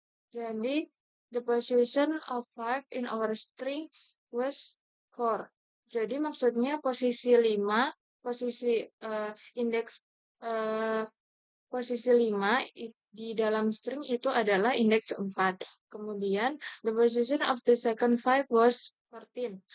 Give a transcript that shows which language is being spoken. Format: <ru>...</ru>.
<id>Jadi,</id> <en>the position of 5 in our string was 4.</en> <id>Jadi maksudnya posisi 5, posisi indeks posisi 5 di dalam string itu adalah indeks 4. Kemudian,</id> <en>the position of the second 5 was 14.</en>